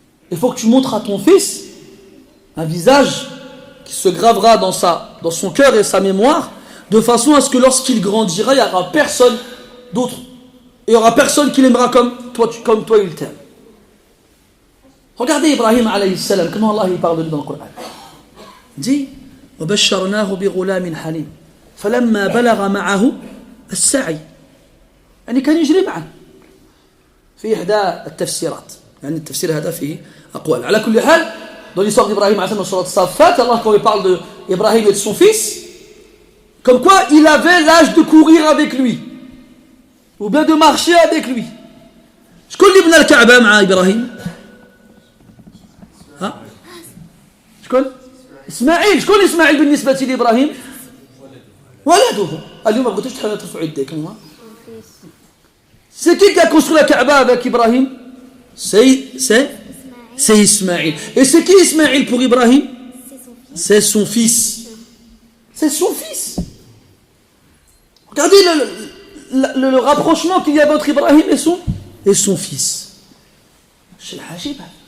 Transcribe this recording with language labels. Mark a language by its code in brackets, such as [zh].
[fr] Il faut que tu montres à ton fils un visage qui se gravera dans son cœur et sa mémoire, de façon à ce que lorsqu'il grandira, il n'y aura personne d'autre. Il n'y aura personne qui l'aimera comme toi il t'aime. Regardez Ibrahim alayhi salam, comment Allah il parle de lui dans le Coran. Il dit [ar] وَبَشَّرْنَاهُ بِغُلَامٍ حَلِيمٍ فَلَمَّا بَلَغَ مَعَهُ السَّعْيِ. يعني كان يجري معه في إحدى التفسيرات. يعني التفسير هذا فيه أقوال. على كل حال, [fr] dans l'histoire d'Ibrahim alayhi salam, dans surat Safat, Allah quand il parle d'Ibrahim et de son fils, comme quoi il avait l'âge de courir avec lui, ou bien de marcher avec lui. [ar] شكون اللي بنى الكعبة مع إبراهيم؟ ها؟ شكون؟ إسماعيل. شكون إسماعيل بالنسبة لإبراهيم؟ ولده. اليوم ما بغيتوش ترفعوا يديكم. [fr] C'est qui a construit la Kaaba avec Ibrahim? C'est Ismaïl. Et c'est qui Ismaïl pour Ibrahim? C'est son fils. C'est son fils. Regardez le rapprochement qu'il y a entre Ibrahim et son fils. C'est l'ajib.